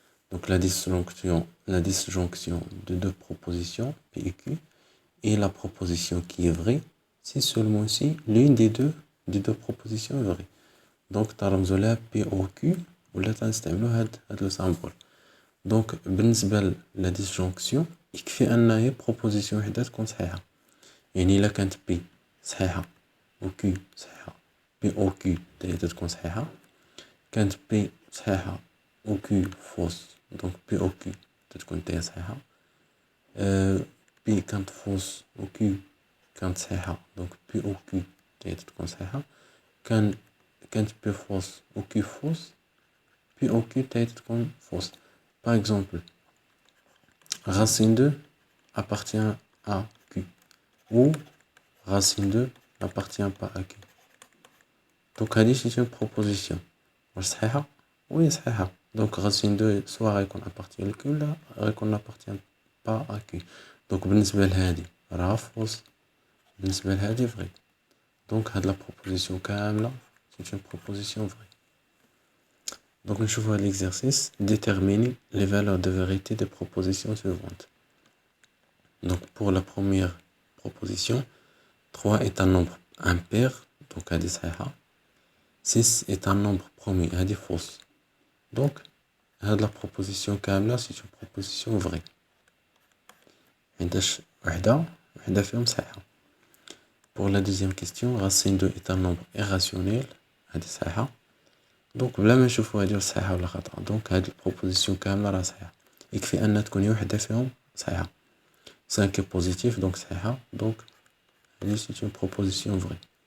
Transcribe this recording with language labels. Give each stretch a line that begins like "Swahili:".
French: Donc la disjonction de deux propositions, P et Q, et la proposition qui est vraie, c'est seulement si l'une des deux propositions est vraie.
Arabic: Donc ترمزوا P au Q ولا تنستعملوا هاد
French: le symbole.
Arabic: Donc بالنسبة la disjonction يكفي أن هي proposition وحدة تكون صحيحة. يعني إلا كانت P صحيحة و Q صحيحة P au Q تكون صحيحة. كانت P صحيحة و Q فوس دونك P au Q تتكون تاهي صحيحة. P كانت فوس و Q كانت صحيحة دونك P au Q تاهي تتكون صحيحة. كانت P فوس و Q فوس P au Q تاهي تتكون فوس.
French: Par exemple, racine 2 appartient à Q ou racine 2 n'appartient pas à Q. Donc
Arabic: هذه
French: c'est une proposition.
Arabic: واش صحيحة؟ وي صحيحة.
French: Donc racine 2 soit
Arabic: غيكون
French: appartient à Q ولا غيكون n'appartient pas à Q.
Arabic: Donc بالنسبة لهذه راها فوس. بالنسبة لهذه vrai.
French: Donc
Arabic: هاد
French: la proposition
Arabic: كاملة
French: c'est une proposition vraie. Donc
Arabic: نشوفوا هاد
French: l'exercice. Déterminer les valeurs de vérité des propositions suivantes. Donc pour la première proposition, 3 est un nombre impair.
Arabic: Donc هذه صحيحة.
French: 6 est un nombre premier.
Arabic: هذه
French: fausse. Donc
Arabic: هاد
French: la proposition
Arabic: كاملة
French: c'est une proposition vraie.
Arabic: عنداش وحدة فيهم صحيحة.
French: Pour la deuxième question, racine 2 est un nombre irrationnel.
Arabic: هذه صحيحة. Donc بلا ما نشوفوا هذه صحيحة ولا خطأ. Donc هاد البروبوزيسيون كاملة راه صحيحة. يكفي أن تكون وحدة فيهم صحيحة.
French: 5 est positif donc
Arabic: صحيحة.
French: Donc
Arabic: هذه
French: c'est une proposition vraie.